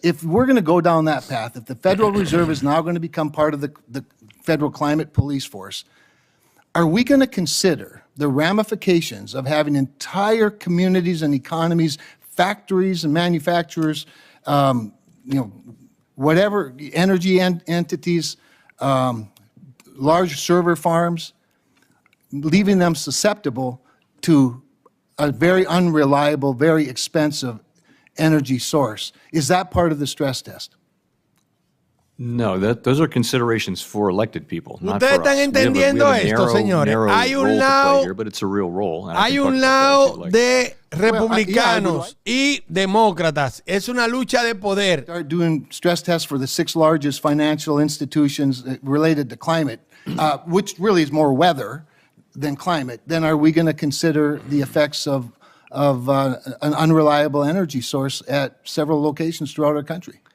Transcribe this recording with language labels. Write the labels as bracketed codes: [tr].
[en] If we're going to go down that path, if the Federal Reserve is now going to become part of the federal climate police force, are we going to consider the ramifications of having entire communities and economies, factories and manufacturers, whatever, energy entities, large server farms, leaving them susceptible to a very unreliable, very expensive energy source? Is that part of the stress test? No, those are considerations for elected people, not for us. [es] Ustedes están entendiendo esto, señores. Hay un lado, [en] but it's a real role. [es] Hay un lado de republicanos y demócratas. Es una lucha de poder. [en] Start doing stress tests for the 6 largest financial institutions related to climate, which really is more weather than climate. Then are we going to consider the effects of an unreliable energy source at several locations throughout our country?